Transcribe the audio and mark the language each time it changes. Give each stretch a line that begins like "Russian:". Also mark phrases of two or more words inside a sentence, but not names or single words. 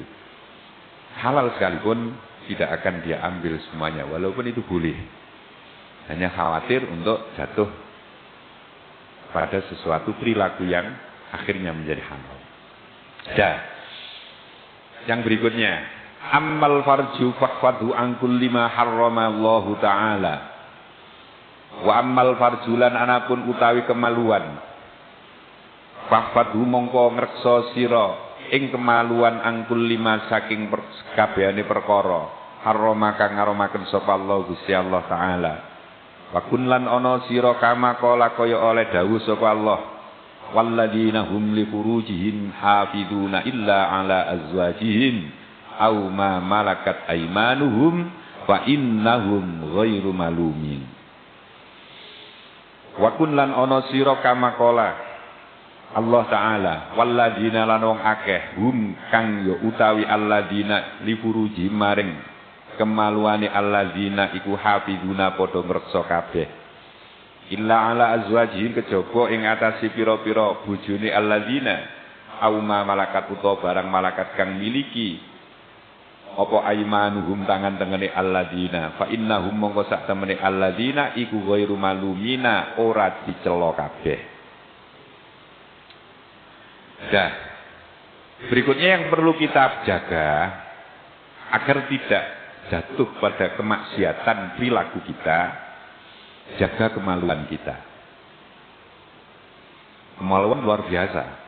Indonesian: Halal sekalipun tidak akan dia ambil semuanya, walaupun itu boleh. Hanya khawatir untuk jatuh pada sesuatu perilaku yang akhirnya menjadi haram. Yang berikutnya,
Arabic: أما الفرج فاحفظه عن كل ما حرم الله تعالى. وأما الفرج
Javanese: anapun utawi kemaluan. Fahfadhu mongko ngreksa sira ing kemaluan angkul 5 saking kabehane perkara harrama kang ngaromaken sapa Allah Gusti Allah Taala. Wa kun lan ana sira kama kala kaya oleh dawuh sapa Allah,
Arabic: والذين هم لفروجهم حافظون إلا على أزواجهم أو ما ملكت أيمانهم فإنهم غير ملومين.
Javanese: Wa kun lan ana sira
Arabic: كما قال الله تعالى,
Javanese: walladzina lan wong akeh hum kang ya utawi alladzina li furuji maring kemaluane alladzina iku hafizuna padha ngreksa kabeh
Arabic: إلا على أزواجهم
Javanese: kejaba ing atase pira-pira bojone alladzina
Arabic: أو ما ملكت
Javanese: utawa barang malakat kang miliki apa aimanuhum tangan tengene alladzina
Arabic: فإنهم
Javanese: mongko sak temene alladzina iku
Arabic: غير ملومين
Javanese: ora dicela kabeh. Berikutnya yang perlu kita jaga agar tidak jatuh pada kemaksiatan perilaku kita, jaga kemaluan kita. Kemaluan luar biasa.